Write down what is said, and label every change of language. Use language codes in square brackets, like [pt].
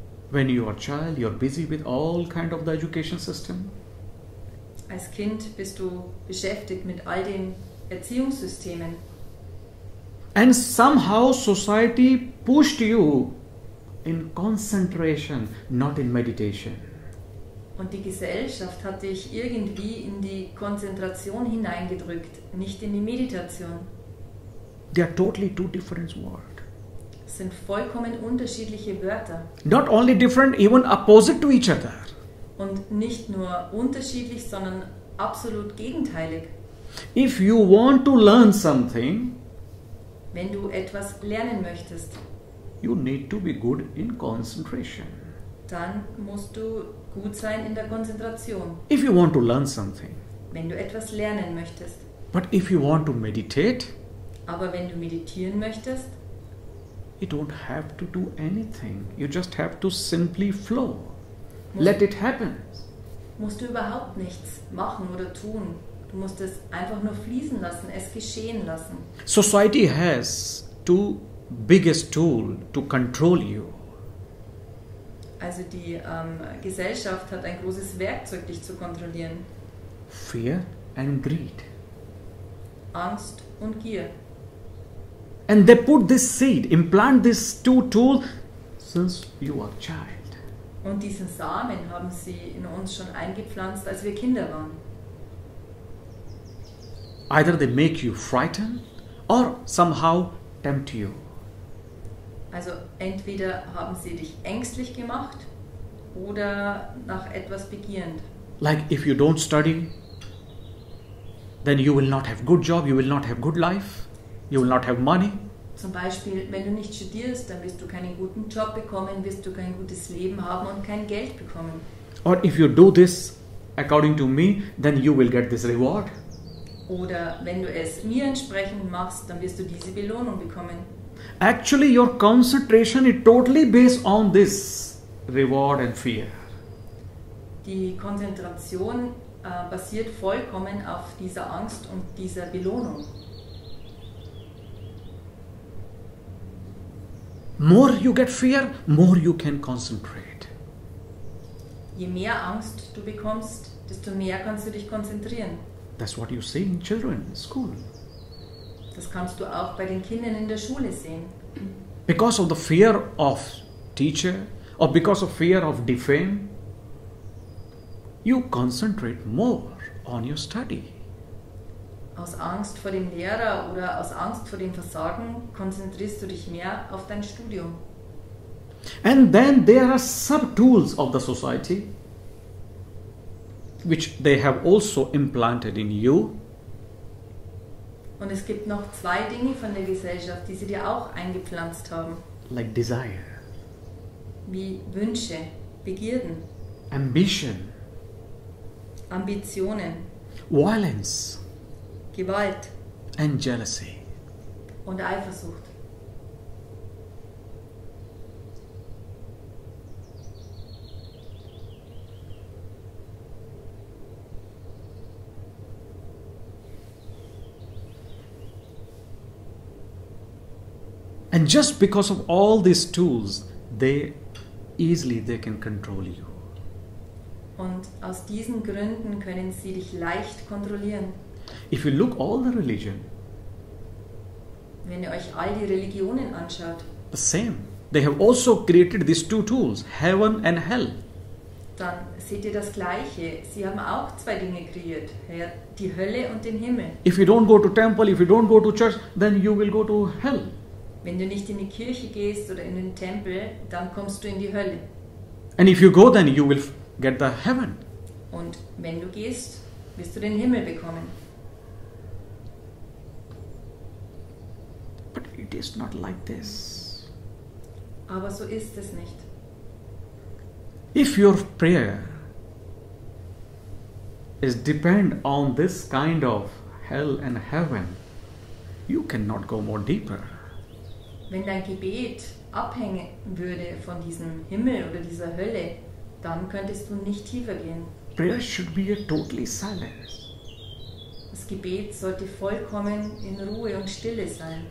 [en] When you are a child, you are busy with all kind of the education system. [de] Als Kind bist du beschäftigt mit all den Erziehungssystemen. [en] And somehow society pushed you in concentration, not in meditation. [de] Und die Gesellschaft hat dich irgendwie in die Konzentration hineingedrückt, nicht in die Meditation. [en] They are totally two different words. [de] Es sind vollkommen unterschiedliche Wörter. [en] Not only different, even opposite to each other. [de] Und nicht nur unterschiedlich, sondern absolut gegenteilig. [en] If you want to learn something, [de] Wenn du etwas lernen möchtest, [en] you need to be good in concentration. [de] dann musst du gut sein in der Konzentration. [en] If you want to learn something, [de] Wenn du etwas lernen möchtest. [en] but if you want to meditate, [de] Aber wenn du meditieren möchtest, [en] you don't have to do anything. You just have to simply flow. Let it happen. [de] musst du überhaupt nichts machen oder tun. Du musst es einfach nur fließen lassen, es geschehen lassen. [en] Society has two biggest tools to control you. [de] Also die Gesellschaft hat ein großes Werkzeug, dich zu kontrollieren. [en] Fear and greed. [de] Angst und Gier. [en] And they put this seed, implant these two tools since you are a child. [de] Und diesen Samen haben sie in uns schon eingepflanzt, als wir Kinder waren. [en] Either they make you frightened or somehow tempt you. [de] Also entweder haben sie dich ängstlich gemacht oder nach etwas begierend. [en] Like if you don't study, then you will not have good job, you will not have good life, you will not have money. [de] Zum Beispiel, wenn du nicht studierst, dann wirst du keinen guten Job bekommen, wirst du kein gutes Leben haben und kein Geld bekommen. [en] Or if you do this according to me, then you will get this reward. [de] Oder wenn du es mir entsprechend machst, dann wirst du diese Belohnung bekommen. [en] Actually, your concentration is totally based on this reward and fear. [de] Die Konzentration basiert vollkommen auf dieser Angst und dieser Belohnung. [en] More you get fear, more you can concentrate. [de] Je mehr Angst du bekommst, desto mehr kannst du dich konzentrieren. [en] That's what you see in children in school. [de] Das kannst du auch bei den Kindern in der Schule sehen. [en] Because of the fear of teacher or because of fear of defame, you concentrate more on your study. [de] Aus Angst vor dem Lehrer oder aus Angst vor dem Versagen konzentrierst du dich mehr auf dein Studium. [en] And then there are sub-tools of the society which they have also implanted in you. [de] Und es gibt noch zwei Dinge von der Gesellschaft, die sie dir auch eingepflanzt haben. [en] Like desire, [de] Wie Wünsche, Begierden, [en] ambition, [de] Ambitionen, [en] violence, [de] Gewalt [en] and jealousy. [de] und Eifersucht. [en] And just because of all these tools, they can control you. [de] Und aus diesen Gründen können sie dich leicht kontrollieren. [en] If you look all the religion, [de] Wenn ihr euch all die Religionen anschaut, [en] the same. They have also created these two tools, heaven and hell. [de] dann seht ihr das Gleiche. Sie haben auch zwei Dinge kreiert, die Hölle und den Himmel. [en] If you don't go to temple, if you don't go to church, then you will go to hell. [de] Wenn du nicht in die Kirche gehst oder in den Tempel, dann kommst du in die Hölle. [en] And if you go, then you will get the heaven. [de] Und wenn du gehst, wirst du den Himmel bekommen. [en] But it is not like this. [de] Aber so ist es nicht. [en] If your prayer is depend on this kind of hell and heaven, you cannot go more deeper. [de] Wenn dein Gebet abhängen würde von diesem Himmel oder dieser Hölle, dann könntest du nicht tiefer gehen. [en] Prayer should be a totally silence, [de] Das Gebet sollte vollkommen in Ruhe und Stille sein.